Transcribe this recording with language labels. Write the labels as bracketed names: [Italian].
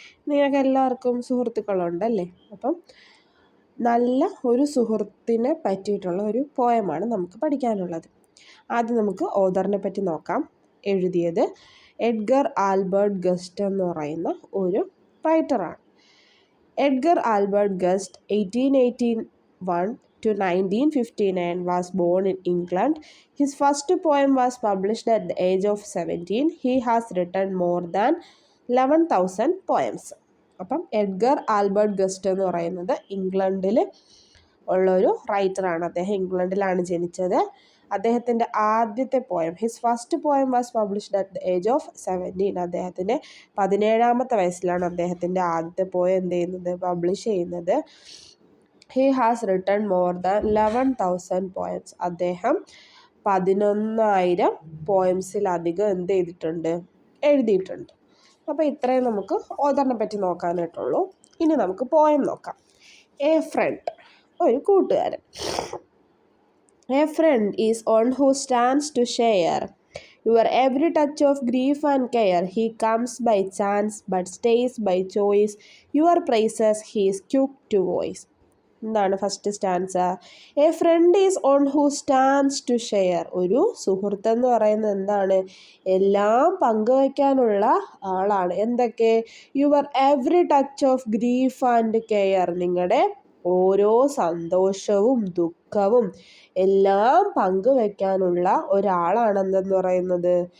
[Malayalam] നിങ്ങൾക്ക് എല്ലാവർക്കും സുഹൃത്തുക്കളുണ്ടല്ലേ? അപ്പം നല്ല ഒരു സുഹൃത്തിനെ പറ്റിയിട്ടുള്ള ഒരു പോയമാണ് നമുക്ക് പഠിക്കാനുള്ളത്. ആദ്യം നമുക്ക് ഓഥറിനെ പറ്റി നോക്കാം. എഴുതിയത് എഡ്ഗർ ആൽബർട്ട് ഗസ്റ്റ് എന്ന് പറയുന്ന ഒരു റൈറ്ററാണ്. [English] Edgar Albert Gust, 1881 to 1959, was born in England. His first poem was published at the age of 17. He has written more than 11,000 poems. [Malayalam] അപ്പം എഡ്ഗർ ആൽബർട്ട് ഗസ്റ്റ് എന്ന് പറയുന്നത് ഇംഗ്ലണ്ടിൽ ഉള്ളൊരു റൈറ്ററാണ്. അദ്ദേഹം ഇംഗ്ലണ്ടിലാണ് ജനിച്ചത്. അദ്ദേഹത്തിൻ്റെ ആദ്യത്തെ poem, [English] His first poem was published at the age of 17. [Malayalam] അദ്ദേഹത്തിൻ്റെ 17ാമത്തെ വയസ്സിലാണ് അദ്ദേഹത്തിൻ്റെ ആദ്യത്തെ പോയം എന്ത് ചെയ്യുന്നത്? പബ്ലിഷ് ചെയ്യുന്നത്. [English] He has written more than 11,000 poems. [Malayalam] അദ്ദേഹം 11,000 പോയംസിലധികം എന്ത് ചെയ്തിട്ടുണ്ട്? എഴുതിയിട്ടുണ്ട്. അപ്പോൾ ഇത്രയും നമുക്ക് ഓഥറിനെ പറ്റി നോക്കാനായിട്ടുള്ളൂ. ഇനി നമുക്ക് പോയം നോക്കാം. എ ഫ്രണ്ട്, ഒരു കൂട്ടുകാരൻ. [English] A friend is one who stands to share your every touch of grief and care. He comes by chance but stays by choice. Your praises he is quick to voice. [Malayalam] എന്താണ് first stanza? [English] A friend is one who stands to share. [Malayalam] ഒരു സുഹൃത്ത് എന്ന് പറയുന്നത് എന്താണ്? എല്ലാം പങ്കുവയ്ക്കാനുള്ള ആളാണ്. എന്തൊക്കെ? [English] Your every touch of grief and care. [Malayalam] നിങ്ങളുടെ ഓരോ സന്തോഷവും ദുഃഖവും എല്ലാം പങ്കുവെക്കാനുള്ള ഒരാളാണെന്തെന്ന് പറയുന്നത്?